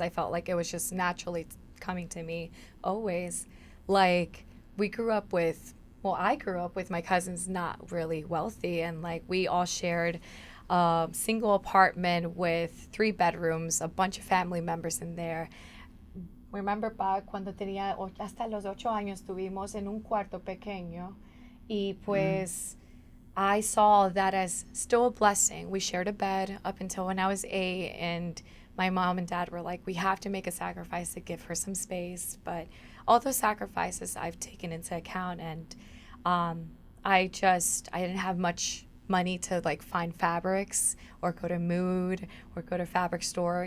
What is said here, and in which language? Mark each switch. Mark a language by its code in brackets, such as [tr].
[en] I felt like it was just naturally coming to me always. Like I grew up with my cousins not really wealthy, and like we all shared a single apartment with 3 bedrooms, a bunch of family members in there. Remember [es] pa cuando tenía hasta los 8 años estuvimos en un cuarto pequeño y pues [en] I saw that as still a blessing. We shared a bed up until when I was 8, and my mom and dad were like, we have to make a sacrifice to give her some space. But all those sacrifices I've taken into account, and I didn't have much money to like find fabrics or go to Mood or go to fabric store.